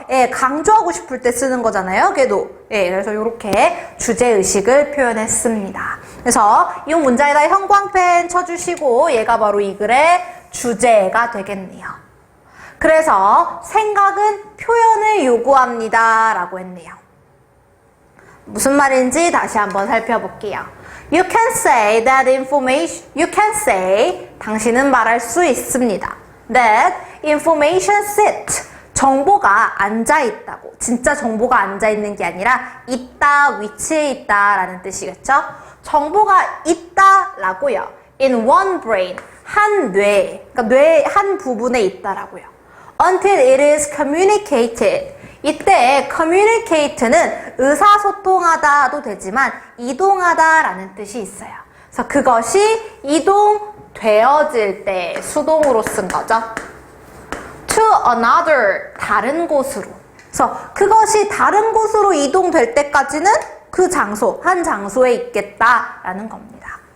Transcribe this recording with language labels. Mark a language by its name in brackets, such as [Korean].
[Korean] 예, 강조하고 싶을 때 쓰는 거잖아요, 걔도. 예, 그래서 이렇게 주제의식을 표현했습니다. 그래서 이 문장에다 형광펜 쳐주시고 얘가 바로 이 글의 주제가 되겠네요. 그래서 생각은 표현을 요구합니다 라고 했네요. 무슨 말인지 다시 한번 살펴볼게요. [English] You can say that information, you can say, [Korean] 당신은 말할 수 있습니다. [English] That information sit, [Korean] 정보가 앉아있다고. 진짜 정보가 앉아있는 게 아니라 있다, 위치에 있다 라는 뜻이겠죠? 정보가 있다라고요. [English] In one brain, [Korean] 한 뇌, 그러니까 뇌 한 부분에 있다라고요. [English] Until it is communicated. [Korean] 이때 communicate는 의사소통하다도 되지만 이동하다라는 뜻이 있어요. 그래서 그것이 이동되어질 때 수동으로 쓴 거죠. [English] To another, [Korean] 다른 곳으로. 그래서 그것이 다른 곳으로 이동될 때까지는 그 장소, 한 장소에 있겠다라는 겁니다.